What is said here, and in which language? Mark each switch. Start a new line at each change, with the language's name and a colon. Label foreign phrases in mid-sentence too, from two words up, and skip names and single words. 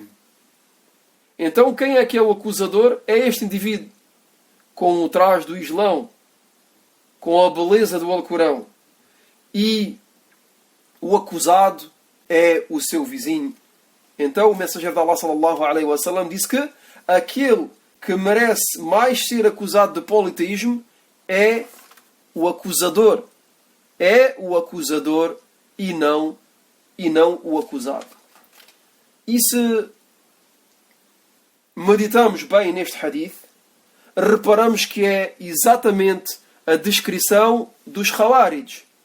Portuguese: Então quem é que é o acusador? É este indivíduo, com o traje do Islão, com a beleza do Alcorão. E o acusado é o seu vizinho. Então o mensageiro de Allah
Arabic: صلى الله عليه وسلم
Portuguese: disse que aquele que merece mais ser acusado de politeísmo é o acusador. É o acusador e não o acusado. E se meditamos bem neste hadith, reparamos que é exatamente a descrição dos Khawarij.